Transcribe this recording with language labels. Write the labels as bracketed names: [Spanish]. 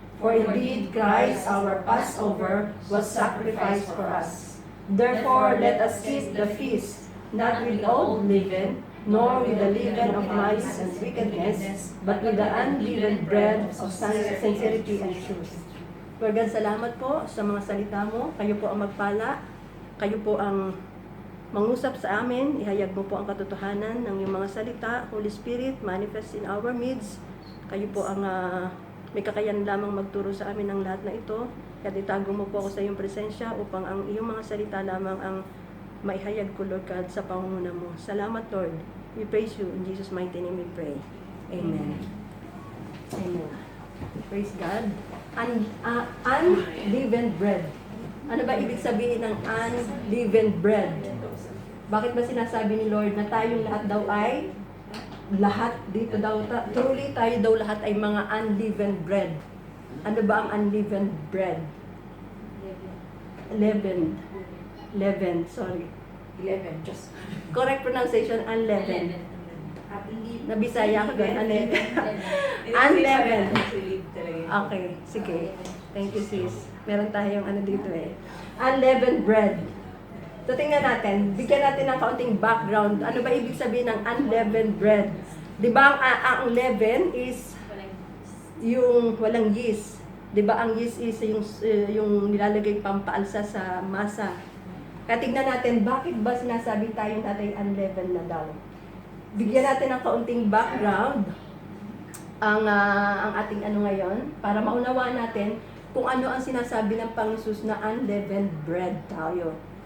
[English] For indeed Christ our Passover was sacrificed for us. Therefore let us keep the feast, not with old leaven, nor with the leaven of malice and wickedness, but with the unleavened bread of sincerity and truth. [Filipino] Lord God, salamat po sa mga salita mo. Kayo po ang magpala. Kayo po ang mangusap sa amin. Ihayag mo po ang katotohanan ng iyong mga salita. Holy Spirit, [English] manifest in our midst. [Filipino] Kayo po ang may kakayahan lamang magturo sa amin ng lahat na ito. Kaya itago mo po ako sa iyong presensya upang ang iyong mga salita lamang ang maihayag ko, Lord God, sa pangunguna mo. [English] Salamat, Lord. We praise you. In Jesus' mighty name we pray. Amen. Amen. Praise God. Unleavened bread. [Filipino] Ano ba ibig sabihin ng unleavened bread? Bakit ba sinasabi ni Lord na tayong lahat daw ay lahat dito daw, truly tayo daw lahat ay mga unleavened bread. Ano ba ang unleavened bread? Leavened, sorry. [English] Just Correct pronunciation, unleavened. [Filipino] Nabisaya ko doon, unleavened. Okay, sige. [English] Thank you, [Filipino] sis. Meron tayong dito eh. Unleavened bread. So, tingnan natin. Bigyan natin ng kaunting background. Ano ba ibig sabihin ng unleavened bread? Di ba ang leaven is yung walang yeast. Di ba ang yeast is yung nilalagay pampaalsa sa masa. Kaya tignan natin, bakit ba sinasabi tayong natin unleavened na daw? Bigyan natin ng kaunting background ang ating ngayon para maunawaan natin kung ano ang sinasabi ng Panginoon na unleavened bread tayo.